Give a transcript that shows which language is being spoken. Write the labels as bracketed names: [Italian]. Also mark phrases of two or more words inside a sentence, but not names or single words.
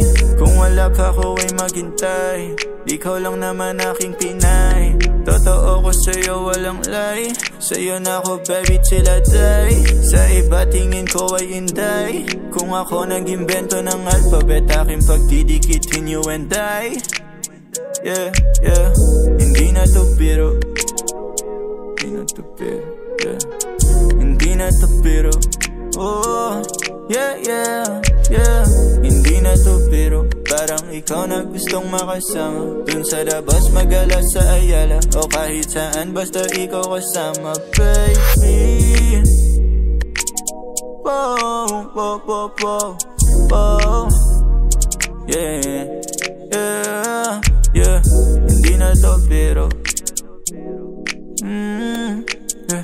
[Filipino] Kung wala pa ako ay maghintay, ikaw lang naman aking Pinay. Totoo ko sa'yo walang lie, sa'yo na ako [English] baby till I die. [Filipino] Sa iba tingin ko ay inday, kung ako nag-imbento ng alphabet, aking pagdidikitin [English] you and I. Yeah, yeah, [Filipino] hindi na to biro, hindi na to biro, yeah. Hindi na to biro, [English] oh, yeah, yeah, yeah. [Filipino] Hindi na to biro, parang ikaw na gustong makasama. Dun sa labas magala sa Ayala, o kahit saan basta ikaw kasama, baby. Whoa, whoa, whoa, whoa, whoa. [English] Yeah, yeah, yeah. [Filipino] Hindi na to biro, yeah.